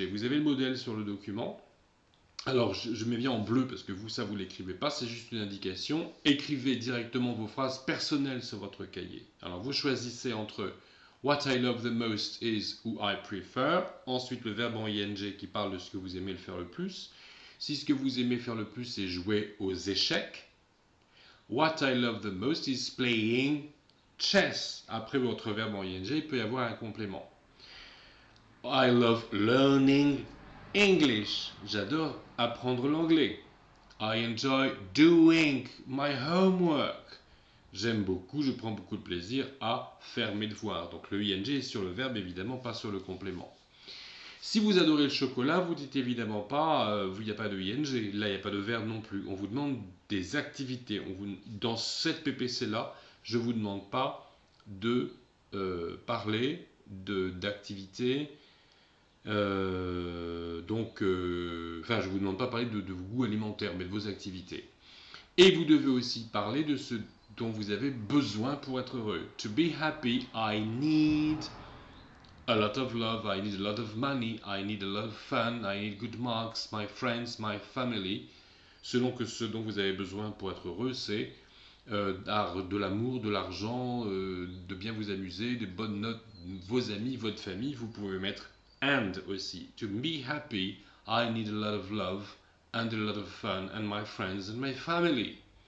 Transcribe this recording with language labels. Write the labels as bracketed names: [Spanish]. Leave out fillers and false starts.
[French] Vous avez le modèle sur le document. Alors, je mets bien en bleu parce que vous, ça, vous ne l'écrivez pas, c'est juste une indication. Écrivez directement vos phrases personnelles sur votre cahier. Alors, vous choisissez entre [English] What I love the most is [French] ou [English] I prefer. [French] Ensuite, le verbe en ing qui parle de ce que vous aimez le faire le plus. Si ce que vous aimez faire le plus, c'est jouer aux échecs. [English] What I love the most is playing chess. [French] Après votre verbe en ing, il peut y avoir un complément. [English] I love learning English. [French] J'adore apprendre l'anglais. [English] I enjoy doing my homework. [French] J'aime beaucoup, je prends beaucoup de plaisir à faire mes devoirs. Donc le ing est sur le verbe, évidemment, pas sur le complément. Si vous adorez le chocolat, vous dites évidemment pas, il n'y a pas de ing, là il n'y a pas de verbe non plus. On vous demande des activités. Dans cette PPC-là, je ne vous demande pas de parler d'activités. Je ne vous demande pas de parler de vos goûts alimentaires, mais de vos activités. Et vous devez aussi parler de ce dont vous avez besoin pour être heureux. [English] To be happy, I need a lot of love, I need a lot of money, I need a lot of fun, I need good marks, my friends, my family. [French] Selon que ce dont vous avez besoin pour être heureux, c'est de l'amour, de l'argent, de bien vous amuser, de bonnes notes, vos amis, votre famille. Vous pouvez mettre and aussi. [English] To be happy, I need a lot of love and a lot of fun and my friends and my family.